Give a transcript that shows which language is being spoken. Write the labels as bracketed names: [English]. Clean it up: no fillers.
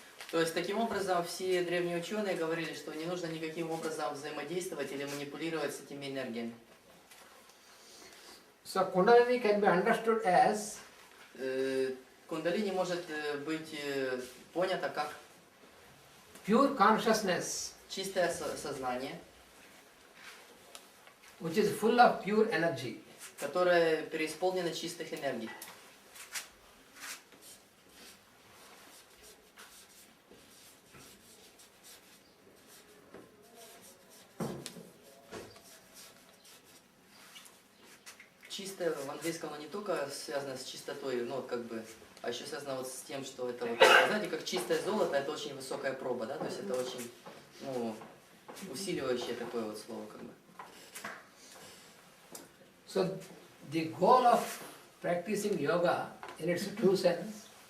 [Russian] То есть, таким образом, все древние ученые говорили, что не нужно никаким образом взаимодействовать или манипулировать с этими энергиями. [English] So Kundalini can be understood as [Russian] Кундалини может быть понято как [English] pure consciousness, [Russian] чистое сознание, [English] which is full of pure energy. [Russian] которое преисполнено чистых энергий. Чистое в английском оно не только связано с чистотой, ну, как бы, а еще связано вот с тем, что это вот, знаете, как чистое золото, это очень высокая проба, да, то есть это очень, ну, усиливающее такое вот слово, как бы. [English] So the goal of practicing yoga in its true sense